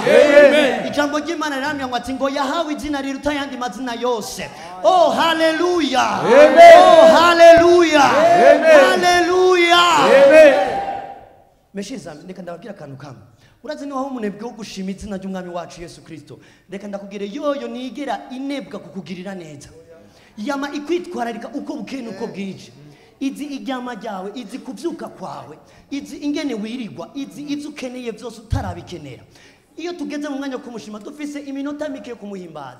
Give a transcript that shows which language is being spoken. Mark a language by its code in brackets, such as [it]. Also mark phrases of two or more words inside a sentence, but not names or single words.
[rn] Ijambo ry'Imana riramya ngo ati ngo yahawe izina riruta ayandi mazina yose. Oh haleluya, oh haleluya, haleluya. Meshiza ndeka ndababwira akantu kamwe. Urazi ni waho umunebwe wo gushima izina ry'umwami wacu Yesu Kristo. Ndeka ndakubwire yoyo nigera inebwa kukugirira neza. Yama ikwitwararika uko bukeye nuko bwije. Izi iryama ryawe, izi kuvyuka kwawe, izi ingene wirirwa, izi ivyo ukeneye vyose utarabikenera. Iyo tugeze mu mwanya wo kumushima dufise iminota mike yo kumuhimbaza.